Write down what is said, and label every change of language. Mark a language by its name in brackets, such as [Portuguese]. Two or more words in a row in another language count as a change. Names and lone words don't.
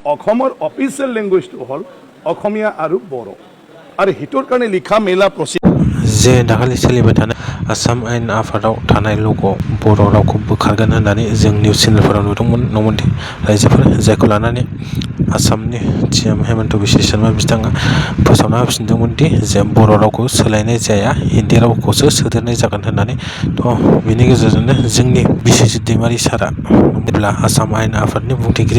[Assamese] অসমৰ অফিচিয়েল লেংগুৱেজটো হ'ল অসমীয়া আৰু বড়ো আৰু হিটোৰ কাৰণে লিখা মেলা [Bodo] जे दाखालि सोलिबाय थानाय आसाम आयेन आफादाव थानाय लोगो बर' रावखौ बोखारगोन होननानै जों निउस चेनेलफोराव नुदोंमोन रायजोफोर जायखौ लानानै आसामनि सिएम हेमन्त बिश्व शर्मा बिथाङा फोसावना होफिनदोंमोन दि जे बर' रावखौ सोलायनाय जाया हिन्दी रावखौसो सोदेरनाय जागोन होननानै बिनि गेजेरजोंनो जोंनि बिस्वजित दैमारी सारा जेब्ला आसाम आयेन आफादनि बुंथिगिरि